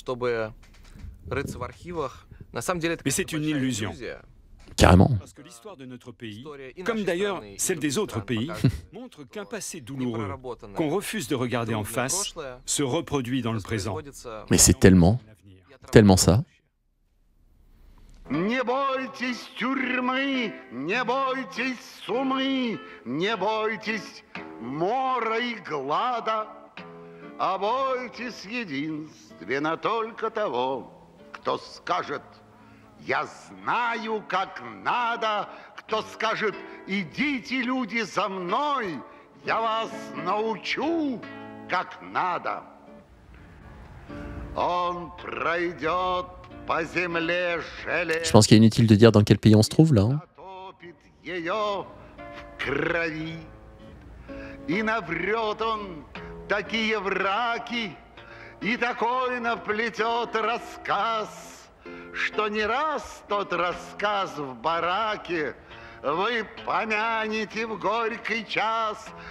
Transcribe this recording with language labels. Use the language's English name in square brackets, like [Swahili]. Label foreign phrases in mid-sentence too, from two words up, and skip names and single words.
[French] Mais c'est une illusion. Carrément. Parce que l'histoire de notre pays, comme d'ailleurs celle des autres pays, montre qu'un passé douloureux, qu'on refuse de regarder en face, se reproduit dans le présent. Mais c'est tellement ça. [Russian] Не бойтесь тюрьмы, не бойтесь сумы, не бойтесь мора и глада, а бойтесь единственно только того, кто скажет: я знаю, как надо, кто скажет: идите, люди, за мной, я вас научу, как надо. Он пройдет по земле железной. [French] Je pense qu'il est inutile de dire dans quel pays on se trouve là. [Russian] Ее в крови, и наврет он такие враки, и такой наплетет рассказ, что не раз тот рассказ в бараке вы помянете в горький час.